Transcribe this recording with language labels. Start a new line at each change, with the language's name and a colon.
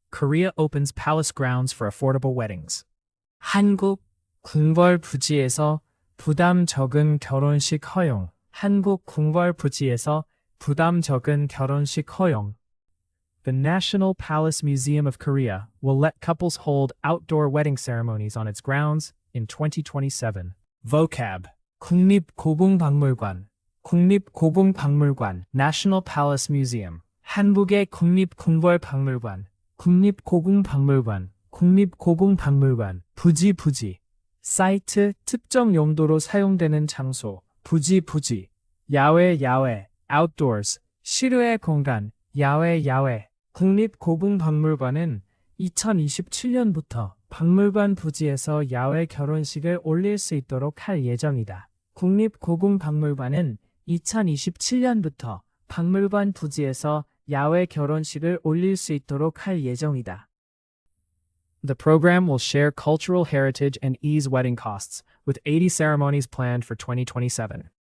English: Korea opens palace grounds for affordable weddings.
Korean: 한국 궁궐 부지에서 부담 적은 결혼식 허용. 한국 궁궐 부지에서 부담 적은 결혼식 허용.
English: The National Palace Museum of Korea will let couples hold outdoor wedding ceremonies on its grounds in 2027. Vocab.
Korean: 국립고궁박물관. 국립고궁박물관.
English: National Palace Museum.
Korean: 한국의 국립궁궐박물관. 국립고궁박물관. 국립고궁박물관. 부지. 사이트, 특정 용도로 사용되는 장소. 부지. 야외.
English: outdoors.
Korean: 실외 공간. 야외. 국립고궁박물관은 2027년부터 박물관 부지에서 야외 결혼식을 올릴 수 있도록 할 예정이다. 국립고궁박물관은 2027년부터 박물관 부지에서 야외 결혼식을 올릴 수 있도록 할 예정이다.
English: The program will share cultural heritage and ease wedding costs, with 80 ceremonies planned for 2027.